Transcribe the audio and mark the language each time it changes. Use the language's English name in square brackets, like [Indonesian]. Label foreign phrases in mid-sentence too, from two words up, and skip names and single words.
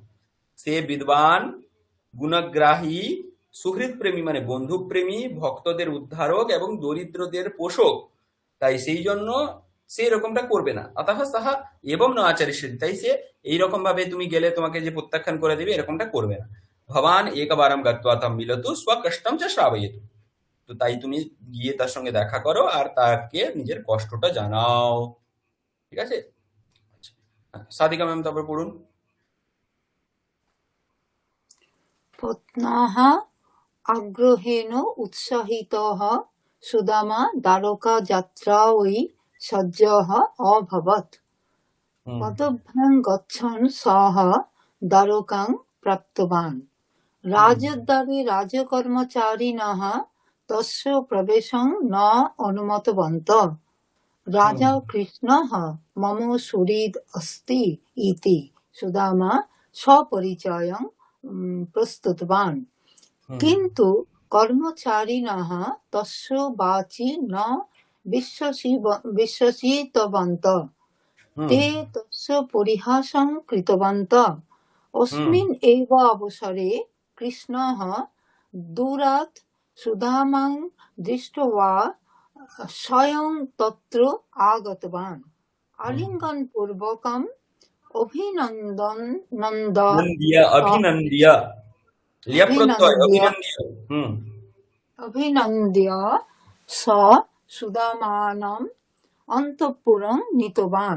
[Bangla] সে বিদ্বান, গুণগ্রাহী, সুহৃদ প্রেমী মানে বন্ধু প্রেমী, ভক্তদের উদ্ধারক এবং দরিদ্রদের পোষক। তাই সেই জন্য সে এরকমটা করবে না। [Sanskrit] অতঃ সাহা এবং ন আচরিষ্যতি, [Bangla] তাই সে এইরকম ভাবে তুমি গেলে তোমাকে যে প্রত্যাখ্যান করে দেবে এরকমটা করবে না। [Sanskrit] ভবান একবারম গত্বা তম মিলতু স্বকষ্টম চ শ্রাবয়তু। [Bangla] তো তাই তুমি গিয়ে তার সঙ্গে দেখা করো আর তাকে নিজের কষ্টটা জানাও। ঠিক আছে? আচ্ছা, সাদিকা ম্যাম তারপর পড়ুন। [Sanskrit] পত্নাহ আগ্রহেণ উৎসাহিতঃ সুদামা দ্বারকা যাত্রাयै সজ্জः অভবৎ। পদভ্যাং গচ্ছन् সः দ্বারকাং প্রাপ্তবান। রাজদ্বারে রাজকর্মচারিণः তস্য প্রবেশং ন অনুমতবন্তः। রাজা কৃষ্ণः মম সুহৃদ अस्ति ইতি সুদামা স্বপরিচয়ং প্রস্তুতবান। কিন্তু কর্মচারিণः তস্য বাচি ন বিশ্বাসিতবন্তः। ते तस्य परिहासं कृतवन्तः। अस्मिन् एव अवसरे कृष्णः दूरात् सुदामां दृष्ट्वा स्वयं तत्र आगतवान्। आलिङ्गनपूर्वकम् अभिनन्द्य स सुदामानम् अन्तःपुरं नीतवान्।